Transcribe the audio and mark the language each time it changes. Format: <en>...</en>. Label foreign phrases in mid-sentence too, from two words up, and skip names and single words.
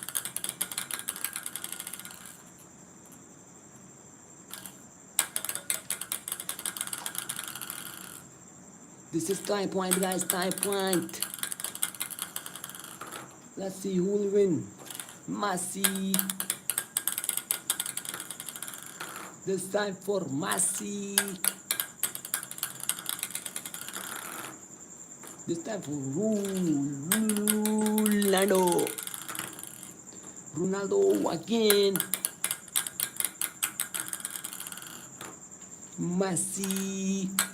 <en>This is tie point, guys. Tie point. Let's see who will win. Messi. This time for Messi. This time for Ronaldo. Ronaldo again. Messi.</en>